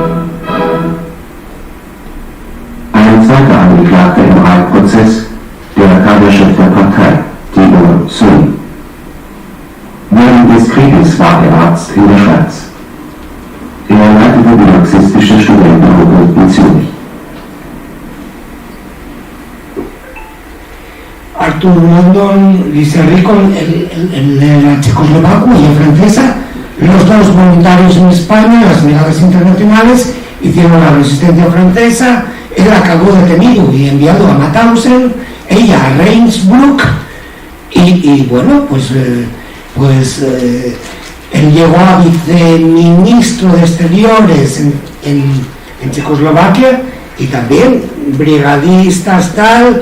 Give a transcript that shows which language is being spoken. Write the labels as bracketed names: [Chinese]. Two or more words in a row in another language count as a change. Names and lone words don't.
[German] Ein zweiter Angeklagter im Rajk-Prozess, der Kaderchef der Partei, Tibor Sön. Während des Krieges war er Arzt in der Schweiz. Er leitete die marxistische Studentengruppe in Zürich. [Spanish] Arthur London y Serrico en la Checoslovaquia francesa, los dos voluntarios en España, las brigadas internacionales, hicieron la resistencia francesa. Él acabó detenido y enviado a Mauthausen, ella a Ravensbrück, y bueno, él llegó a viceministro de Exteriores en Checoslovaquia y también brigadistas tal.